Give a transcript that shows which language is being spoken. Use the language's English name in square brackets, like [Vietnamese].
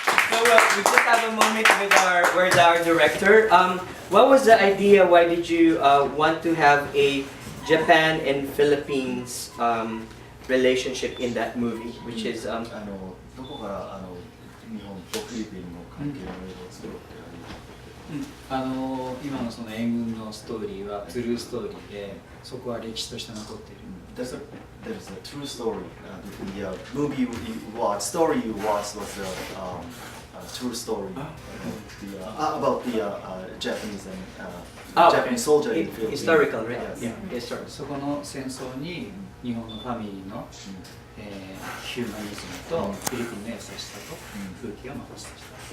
[English] So we just have a moment with our director. What was the idea? Why did you want to have a Japan and Philippines relationship in that movie, which is [Japanese] どこから日本とフィリピンの関係の映画を作ろうって今のその援軍のストーリーはトゥルーストーリーで、そこは歴史として残っている。 [English] There's a true story. The movie you watched, story you watched was a true story about the Japanese and Japanese soldier in the Philippines. Historical, right? Yes. Yes, sir. [Japanese] そこの戦争に日本のファミリーの、ヒューマニズムとフィリピンの優しさと空気を残してきた。